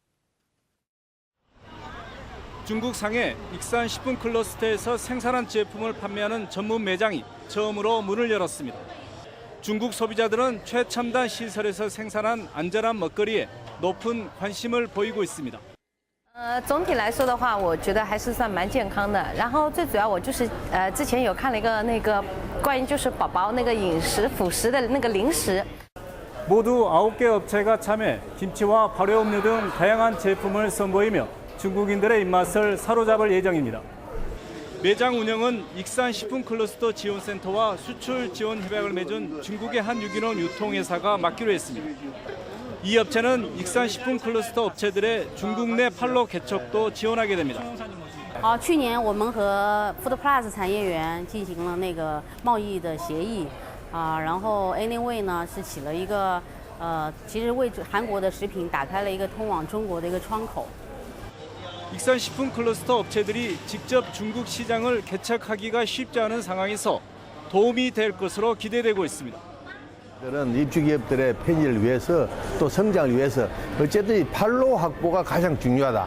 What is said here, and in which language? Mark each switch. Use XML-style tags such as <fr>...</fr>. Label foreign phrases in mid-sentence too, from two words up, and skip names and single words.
<ko>중국 상해 익산 식품 클러스터에서 생산한 제품을 판매하는 전문 매장이 처음으로 문을 열었습니다. 중국 소비자들은 최첨단 시설에서 생산한 안전한 먹거리에 높은 관심을 보이고 있습니다.</ko> <zh>总体来说的话，我觉得还是算蛮健康的。然后最主要我就是之前有看了一个关于就是宝宝那个饮食辅食的那个零食。</zh> <ko>모두 9개 업체가 참여, 김치와 발효음료 등 다양한 제품을 선보이며 중국인들의 입맛을 사로잡을 예정입니다. 매장 운영은 익산 식품 클러스터 지원센터와 수출 지원 협약을 맺은 중국의 한 유기농 유통회사가 맡기로 했습니다. 이 업체는 익산 식품 클러스터 업체들의 중국 내 판로 개척도 지원하게 됩니다.</ko> <zh>去年我们和 Food Plus 产业园进行了那个贸易的协议，然后 Anyway 呢是起了一个其实为韩国的食品打开了一个通往中国的一个窗口。</zh> <ko>익산 식품 클러스터 업체들이 직접 중국 시장을 개척하기가 쉽지 않은 상황에서 도움이 될 것으로 기대되고 있습니다. 입주기업들의 편의를 위해서 또 성장을 위해서 어쨌든 이 판로 확보가 가장 중요하다.</ko>